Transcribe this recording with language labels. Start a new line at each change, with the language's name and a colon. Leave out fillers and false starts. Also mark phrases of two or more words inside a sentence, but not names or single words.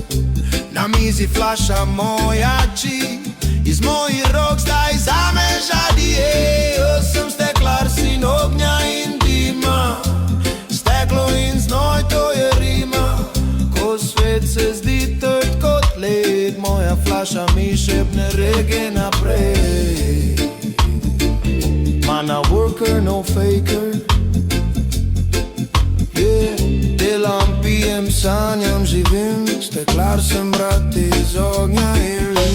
Slovenian: Na mizi flaša moja či, iz mojih rok zdaj zame žadi. Jaz sem steklar, sin ognja in dima, steklo in znoj, to je rima. Ko svet se zdi trd kot led, moja flaša mi šepne rege naprej.
English: Man a worker, no faker, yeah.
Slovenian: Delam, pijem, sanjam, živim, steklar sem, brat iz ognja in